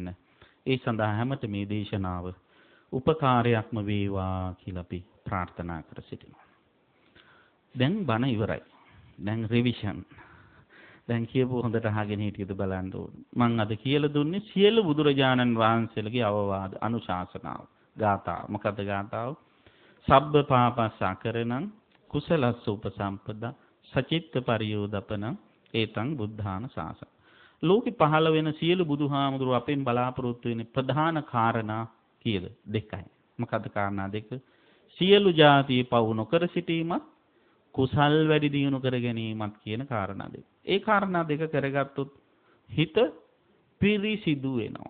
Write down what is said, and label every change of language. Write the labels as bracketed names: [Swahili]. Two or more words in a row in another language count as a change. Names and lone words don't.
[Sinhala] ඒ සඳහා හැමත මේ දේශනාව උපකාරයක්ම වේවා කියලා අපි ප්‍රාර්ථනා කර සිටිනවා. දැන් බණ ඉවරයි. දැන් රිවිෂන්. දැන් කියපු හොඳට අහගෙන හිටියද බලන්න ඕන. මම අද කියලා දුන්නේ සියලු බුදුරජාණන් වහන්සේලගේ අවවාද අනුශාසනාව. ගාථා. මොකද්ද ගාථාව? [Pali] සබ්බ පාපස්ස අකරණං කුසලස්ස උපසම්පදා සචිත්ත පරියෝදපන ඒතං බුද්ධාන ශාසන. [Sinhala] ලෝකෙ පහළ වෙන සියලු බුදුහාමුදුරුව අපෙන් බලාපොරොත්තු වෙන ප්‍රධාන කාරණා කීයද? දෙකයි. මොකද්ද කාරණා දෙක? සියලු ಜಾතිය පවු නොකර සිටීමත් කුසල් වැඩි දියුණු කර ගැනීමත් කියන කාරණා දෙක. ඒ කාරණා දෙක කරගත්තොත් හිත පිරිසිදු වෙනවා.